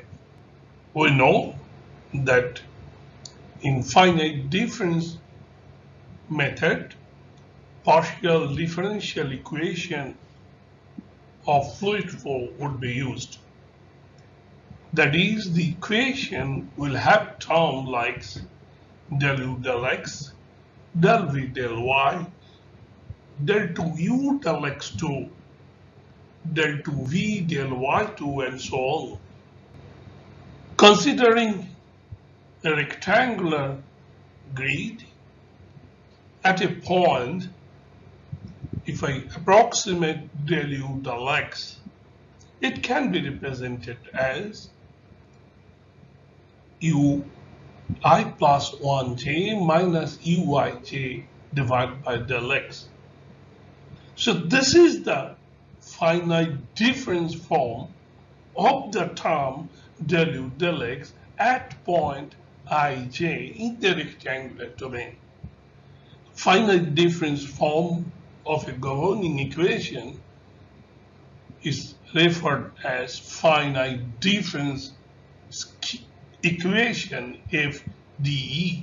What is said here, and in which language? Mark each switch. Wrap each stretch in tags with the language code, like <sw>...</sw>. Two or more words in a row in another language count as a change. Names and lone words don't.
<en>We know that in finite difference method, partial differential equation of fluid flow would be used. That is, the equation will have terms like del u del x, del v del y, del 2u del x2, del 2v del y2, and so on. Considering a rectangular grid at a point, if I approximate del u del x, it can be represented as ui plus 1j minus uij divided by del x. So this is the finite difference form of the term del u del x at point ij in the rectangular domain. Finite difference form of a governing equation is referred as finite difference equation FDE.</en>